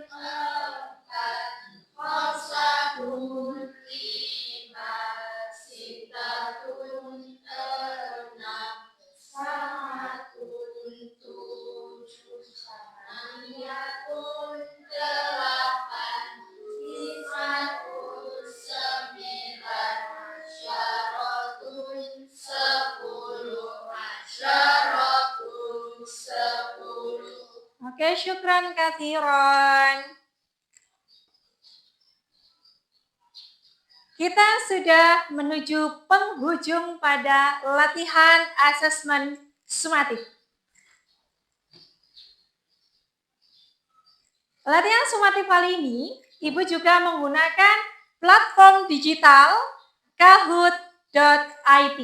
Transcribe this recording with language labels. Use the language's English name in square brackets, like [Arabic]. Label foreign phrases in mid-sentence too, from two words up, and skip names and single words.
[Indonesian] empat, khamsatun, lima, sittatun, enam, salatun, tujuh, samaniyatun, delapan, tis'atun, sembilan, asyaratun, 10, asyaratun, 10. [Arabic] Oke, شكرًا كثيرًا. [Indonesian] Kita sudah menuju penghujung pada latihan asesmen sumatif. Latihan sumatif kali ini, Ibu juga menggunakan platform digital kahoot.it.